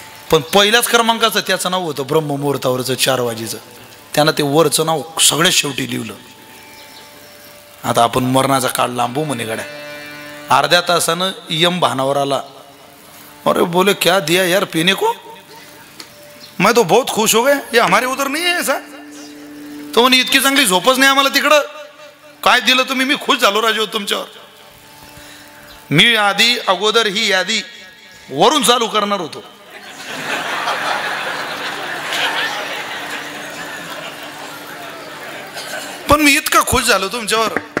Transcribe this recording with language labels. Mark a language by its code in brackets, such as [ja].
[mr] पण पहिल्याच क्रमांकाचं त्याचं नाव होतं ब्रह्ममुहूर्तावरचं 4 वाजेचं. त्यानं ते वरचं नाव सगळ्यात शेवटी लिहिलं. आता आपण मरणाचा काळ लांबू म्हणे गड्या. अर्ध्या तासानं यम भानावर आला. [hi] अरे बोले क्या दिया यार पीने को. मैं तो बहुत खुश हो गया, ये हमारे उधर नहीं है ऐसा. [mr] तो म्हणे इतकी चांगली झोपच नाही आम्हाला तिकडं, काय दिलं तुम्ही, मी खुश झालो राजे तुमच्यावर. मी आधी अगोदर ही यादी वरून चालू करणार होतो, पण मी इतका खुश झालो तुमच्यावर.